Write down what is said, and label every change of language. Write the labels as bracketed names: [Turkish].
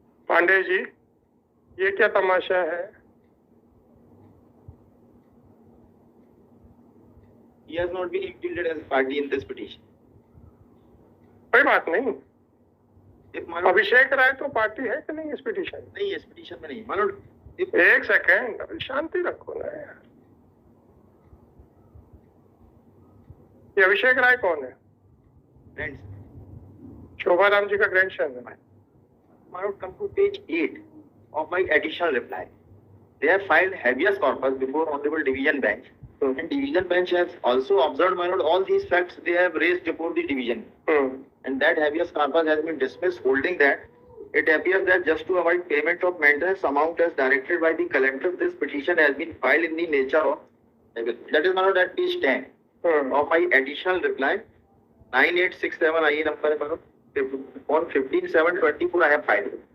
[Hindi] पांडे जी ये क्या तमाशा है? [English] He has not been included as party in this petition. [Hindi] कोई बात नहीं, अभिषेक राय तो पार्टी है कि नहीं इस पिटीशन? नहीं, इस पिटीशन में नहीं। एक सेकेंड शांति रखो ना यार। ये अभिषेक राय कौन है? शोभा राम जी का ग्रैंडसन है। [English] Come to page 8 of my additional reply. They have filed habeas corpus before Honorable Division Bench. And Division Bench has also observed, my lord, all these facts they have raised before the division. And that habeas corpus has been dismissed, holding that it appears that just to avoid payment of maintenance amount as directed by the collector, this petition has been filed in the nature of, that is, my lord, at page 10 of my additional reply, 9867 IE number, my lord, on 15/7/24 I have filed.